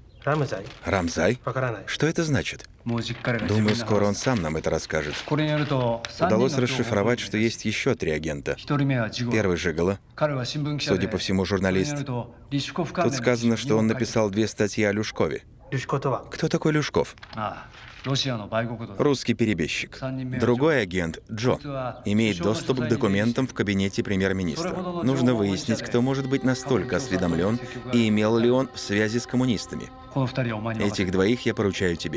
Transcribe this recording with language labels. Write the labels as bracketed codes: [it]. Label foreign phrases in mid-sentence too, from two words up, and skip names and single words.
[ja] ラムザイ [ru] Рамзай? [ja] わからない。 [ru] Что это значит? Думаю, Думаю, скоро он сам нам это расскажет. Удалось расшифровать, что есть еще 3 агента. Первый Жигало. Судя по всему, журналист. Тут сказано, что он написал 2 статьи о Люшкове. [ja] ルシコとは [ru] Кто такой Люшков? Русский перебежчик. Другой агент, Джо, имеет доступ к документам в кабинете премьер-министра. Нужно выяснить, кто может быть настолько осведомлен и имел ли он связи с коммунистами. Этих 2 я поручаю тебе.